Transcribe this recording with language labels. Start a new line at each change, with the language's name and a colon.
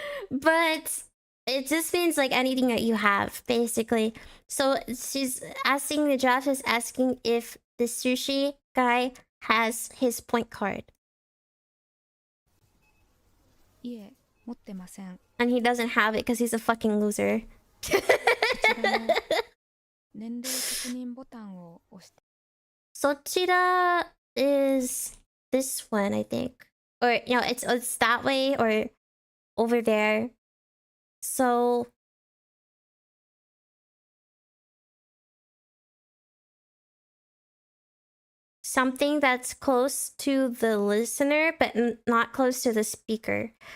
English: But it just means like anything that you have, basically. So she's asking, the draft is asking if the sushi guy has his point card.
Japanese: いえ、持ってません。
English: And he doesn't have it because he's a fucking loser.
Japanese: こちらの年齢確認ボタンを押して。
English: Sochira is this one, I think. Or, you know, it's that way or over there. So something that's close to the listener, but not close to the speaker.